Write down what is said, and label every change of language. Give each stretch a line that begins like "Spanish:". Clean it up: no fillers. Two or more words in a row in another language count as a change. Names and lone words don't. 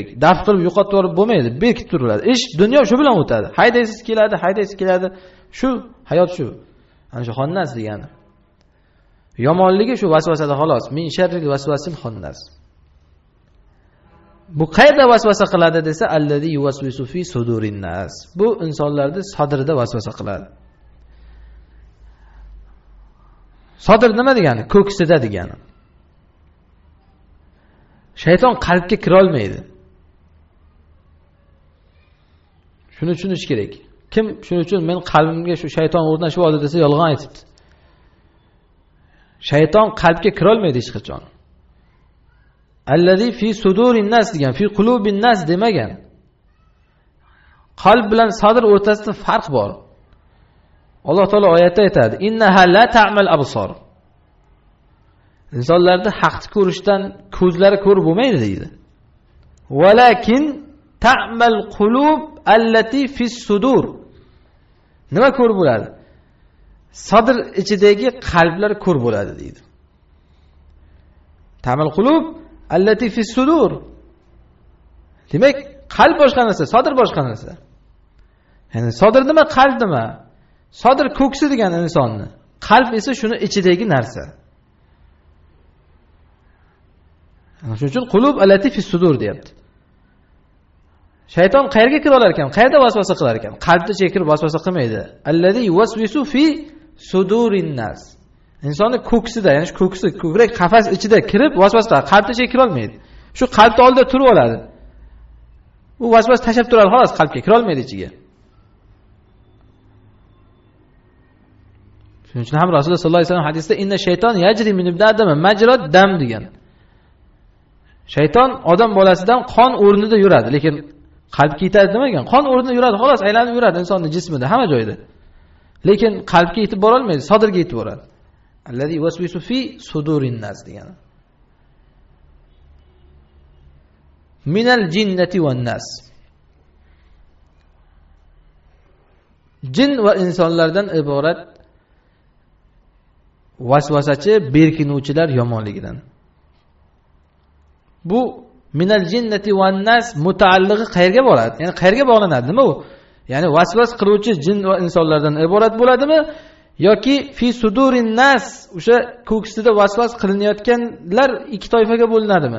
Uzbek: Daf qilib yo'qotib yuborib bo'lmaydi, berkitib turiladi. Ish dunyo shu bilan o'tadi. Haydaysiz keladi. Shu hayot shu. Ana shu xonnas degani. Yomonligi shu vasvasada xolos.
Arabic: من شر الوسواس الخناس.
Uzbek: Bu qayerda vasvasa qiladi desa,
Arabic: الذي يوسوس في صدور الناس.
Uzbek: Bu insonlarning sadrida vasvasa qiladi. Sadr nima degani? Ko'ksida degani. Shayton qalbga kira olmaydi. Shuni tushunish kerak. Kim shuning uchun men qalbimga shu shayton o'rnashib oldi desa yolg'on aytibdi. Shayton qalbga kira olmaydi hech qachon.
Arabic: الذي في صدور الناس degan, في قلوب الناس demagan.
Uzbek: Qalb bilan sadr o'rtasida farq bor. Alloh taolo oyatda aytadi:
Arabic: "إنها لا تعمى الأبصار."
Uzbek: Insonlarda haqni ko'rishdan ko'zlari ko'rib bo'lmaydi deydi.
Arabic: ولكن تعمى القلوب التي في الصدور.
Uzbek: Nima ko'rib bo'ladi? Sadr ichidagi qalblar ko'rib bo'ladi deydi.
Arabic: تعمى القلوب التي في الصدور.
Uzbek: Demak, qalb boshqa narsa, sadr boshqa narsa. Ya'ni sadr nima, qalb nima? Sadr ko'ksi degan insonni. Qalb esa shuni ichidagi narsa. Shuning uchun
Arabic: القلوب التي في الصدور
Uzbek: deyapti. Shayton qayerga kira olar ekan? Qayerda vasvasa qilar ekan? Qalbda chekirib vasvasa qilmaydi.
Arabic: الذي يوسوس في صدور الناس.
Uzbek: Insonning ko'ksida, ya'ni shu ko'ksi, ko'krak qafas ichida kirib vasvasa, qalbda chekira olmaydi. Shu qalbda oldida turib oladi. U vasvasa tashab turadi, xolos qalbga kira olmaydi ichiga. Shuning uchun ham Rasululloh
Arabic: صلى الله عليه وسلم
Uzbek: hadisda
Arabic: إن الشيطان يجري من ابن آدم مجرى الدم
Uzbek: degan. Shayton odam bolasidan qon o'rnida yuradi, lekin qalbga yetadi demagan. Qon o'rnida yuradi, xolos aylanib yuradi insonning jismida, hamma joyda. Lekin qalbga yetib bora olmaydi, sadrga yetib boradi.
Arabic: الذي يوسوس في صدور الناس degani. من الجنة والناس.
Uzbek: Jin va insonlardan iborat vasvasachi, berkinuvchilar yomonligidan. Bu
Arabic: من الجنة والناس
Uzbek: mutaalliqi qayerga boradi? Ya'ni qayerga bog'lanadi? Nima u? Ya'ni vasvas qiluvchi jin va insonlardan iborat bo'ladimi yoki
Arabic: في صدور الناس,
Uzbek: o'sha ko'ksida vasvas qilinayotganlar ikki toifaga bo'linadimi?